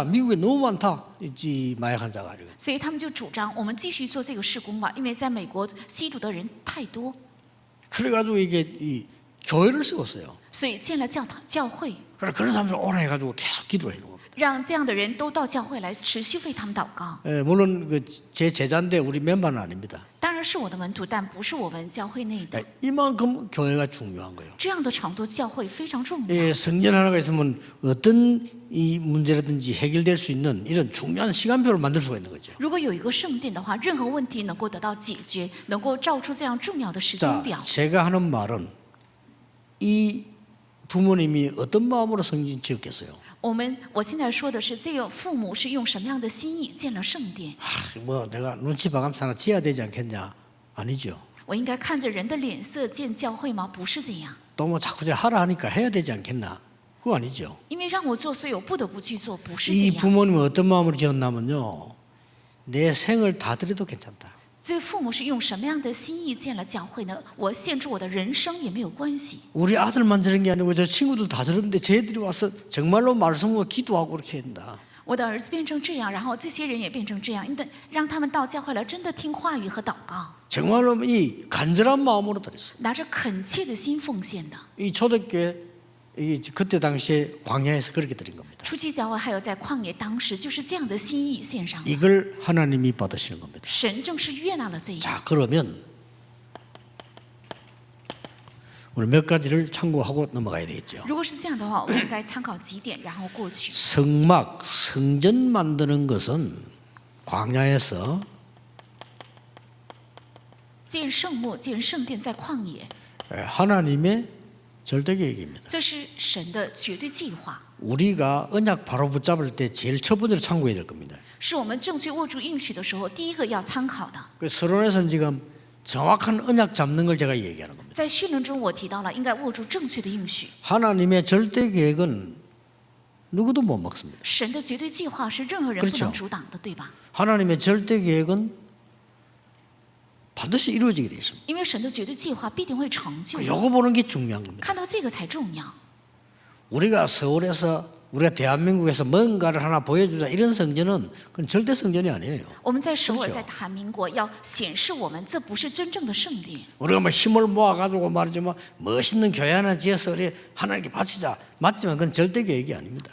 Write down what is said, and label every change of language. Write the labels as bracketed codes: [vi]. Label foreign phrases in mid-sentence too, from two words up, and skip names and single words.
[ko] 미국에 너무 많다. 이 마약 환자가. [zh] 所以他们就主张我们继续做这个事工吧，因为在美国吸毒的人太多， [ko] 그래가지고 이게 이 교회를 세웠어요. [zh] 所以建了教会， [ko] 그래 그런 사람들 오래 해가지고 계속 기도해 는 겁니다. [zh] 让这样的人都到教会来持续为他们祷告。 [ko] 물론 제 제자인데 우리 멤버는 아닙니다. [zh] 当然是我的门徒，但不是我们教会内的。 [ko] 이만큼 교회가 중요한 거예요. [zh] 这样的程度，教会非常重要。 [ko] 성전 하나가 있으면 어떤 이 문제라든지 해결될 수 있는 이런 중요한 시간표를 만들 수가 있는 거죠. [zh] 如果有一个圣殿的话，任何问题能够得到解决，能够照出这样重要的时间 [ko] 자, [zh] 表。 [ko] 제가 하는 말은 이 부모님이 어떤 마음으로 성전 지었겠어요? [zh] 我现在说的是，这个父母是用什么样的心意建了圣殿？ [ko] 뭐 내가 눈치 봐가면서 하나 지어야 되지 않겠냐? 아니죠. [zh] 我应该看着人的脸色建教会吗？不是这样。 [ko] 또 뭐 자꾸 하라 하니까 해야 되지 않겠나? 그거 아니죠. [zh] 因为让我做，所以我不得不去做，不是这 [ko] 이 [zh] 样。 [ko] 부모님은 어떤 마음으로 지었냐면요. 내 생을 다 드려도 괜찮다. [zh] 所以父母是用什么样的心意建了教会呢？我献出我的人生也没有关系。 [ko] 우리 아들만 저런 게 아니고 저 친구들 다 저런데 쟤들이 와서 정말로 말씀하고 기도하고 그렇게 한다. [zh] 我的儿子变成这样，然后这些人也变成这样，让他们到教会来，真的听话语和祷告， [ko] 정말로 이 간절한 마음으로 드렸어요. [zh] 拿着恳切的心奉献的。 [ko] 이 초대교회 그때 당시에 광야에서 그렇게 드린 겁니다. [zh] 初期教会还有在旷野，当时就是这样的心意献上的， [ko] 이걸 하나님이 받으시는 겁니다. [zh] 神正是悦纳了这一样。 [ko] 자, 그러면 우리 몇 가지를 참고하고 넘어가야 되겠죠. [zh] 如果是这样的话，我们应该参考几点，然后过去。 [ko] 성막, 성전 만드는 것은 광야에서 [zh] 建圣幕、建圣殿在旷野， [ko] 하나님의 절대 계획입니다. [zh] 这是神的绝对计划， [ko] 우리가 언약 바로 붙잡을 때 제일 첫 번째로 참고해야 될 겁니다. [zh] 是我们正确握住应许的时候第一个要参考的。 [ko] 그 서론에서는 지금 정확한 언약 잡는 걸 제가 얘기하는 겁니다. [zh] 在序论中我提到了，应该握住正确的应许。 [ko] 하나님의 절대 계획은 누구도 못 막습니다. [zh] 神的绝对计划是任何人不 [ko] 그렇죠 [zh] 能阻挡的，对吧？ [ko] 하나님의 절대 계획은 반드시 이루어지게 되어 있습니다. [zh] 因为神的绝对计划必定会成就， [ko] 요거 보는 게 중요한 겁니다. [zh] 看到这个才重要。 [ko] 우리가 서울에서 우리가 대한민국에서 뭔가를 하나 보여주자 이런 성전은 그건 절대 성전이 아니에요. [zh] 我们在首尔， [ko] 그렇죠 [zh] 在大韩民国要显示我们，这不是真正的圣殿。 [ko] 우리가 뭐 힘을 모아가지고 말이지만 멋있는 교회 하나 지어서 우리 하나님께 바치자 맞지만 그건 절대 계획이 아닙니다.